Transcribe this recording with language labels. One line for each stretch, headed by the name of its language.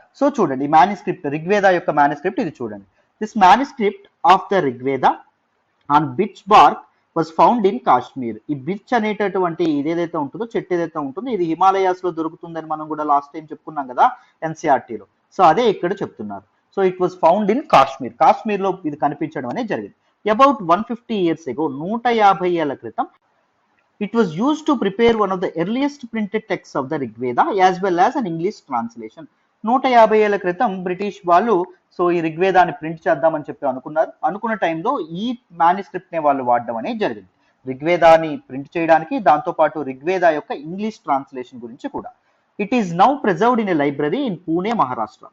Telugu: So చూడండి, ఈ manuscript, Rigveda యొక్క మాన్యుస్క్రిప్ట్ ఇది చూడండి.
English: This manuscript of the Rigveda on birch bark was found in Kashmir.
Telugu: ఈ బిర్చ్ అనేటటువంటి ఇదేదైతే ఉంటుందో, చెట్టు ఏదైతే ఉంటుందో, ఇది హిమాలయాస్ లో దొరుకుతుందని మనం కూడా లాస్ట్ టైం చెప్పుకున్నాం కదా ఎన్సీఆర్టీలో. సో అదే ఇక్కడ చెప్తున్నారు. So
English: It was found in Kashmir.
Telugu: Kashmir లో ఇది కనిపించడం అనేది జరిగింది.
English: about 150 years ago,
Telugu: 150 ఏళ్ల క్రితం,
English: it was used to prepare one of the earliest printed texts of the Rigveda as well as an English translation.
Telugu: 150 ఏళ్ల క్రితం బ్రిటిష్ వాళ్ళు సో ఈ ఋగ్వేదాన్ని ప్రింట్ చేద్దామని చెప్పి అనుకున్న టైంలో ఈ మాన్యుస్క్రిప్ట్ ని వాళ్ళు వాడడం అనేది జరిగింది ఋగ్వేదాన్ని ప్రింట్ చేయడానికి. దాంతో పాటు ఋగ్వేద యొక్క ఇంగ్లీష్ ట్రాన్స్లేషన్ గురించి కూడా.
English: It is now preserved in a library in Pune, Maharashtra.